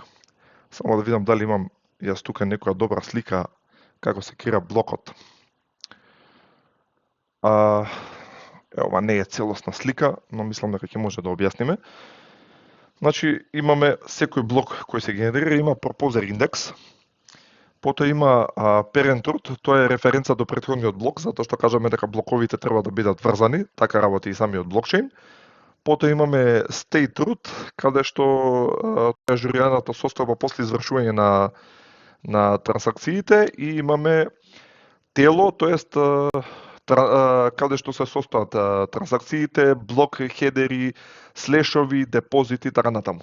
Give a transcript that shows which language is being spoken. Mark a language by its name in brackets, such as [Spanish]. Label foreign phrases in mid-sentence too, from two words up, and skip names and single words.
[Macedonian] Само да видам дали имам јас тука некоја добра слика како се креира блокот. Ова не е целосна слика, но мислам дека ќе може да објасниме. Значи имаме секој блок кој се генерира, има proposer индекс, потоа има [English] parent root, [Macedonian] тоа е референца до претходниот блок, затоа што кажаме дека блоковите треба да бидат врзани, така работи и самиот блокчейн. Потоа имаме [English] state root, [Macedonian] каде што тоа е ажурираната состојба после извршување на трансакциите, и имаме тело, тоест каде што се состојат трансакциите, блок хедери, слешови, депозити, така натаму.